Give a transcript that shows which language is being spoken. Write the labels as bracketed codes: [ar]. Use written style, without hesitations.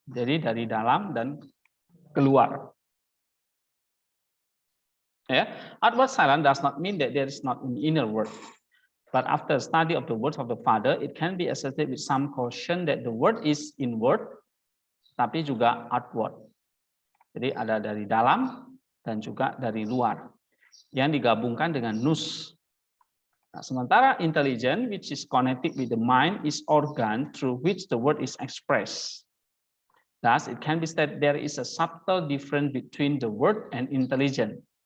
[id] Jadi dari dalam dan keluar. [en] Yeah. Outward silence does not mean that there is not an inner word. But after study of the words of the Father, it can be asserted with some caution that the word is inward, [id] tapi juga [en] outward. [id] Jadi ada dari dalam dan juga dari luar, yang digabungkan dengan nous. Nah, sementara [en] intelligence, which is connected with the mind, is organ through which the word is expressed. Thus, it can be said there is a subtle difference between the word and intelligence.